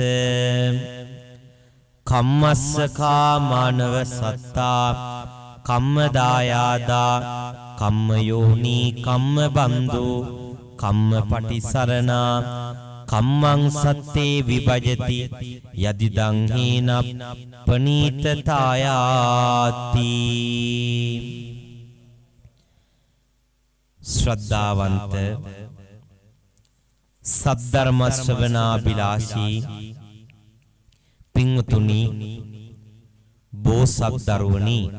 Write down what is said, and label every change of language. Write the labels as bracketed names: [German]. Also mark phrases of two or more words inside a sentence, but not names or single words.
[Pali] කම්මස්සකා මානව සත්තා කම්මදායාදා කම්මයෝනි කම්මබන්දු කම්මපටිසරණා කම්මං සත්තේ විභජති යදිදං හේන [Sinhala] පනීතතායාති ශ්‍රද්ධාවන්ත සද්ධර්ම ශ්‍රවණාබිලාෂී පින්වතුනි බෝසත් දරුවනි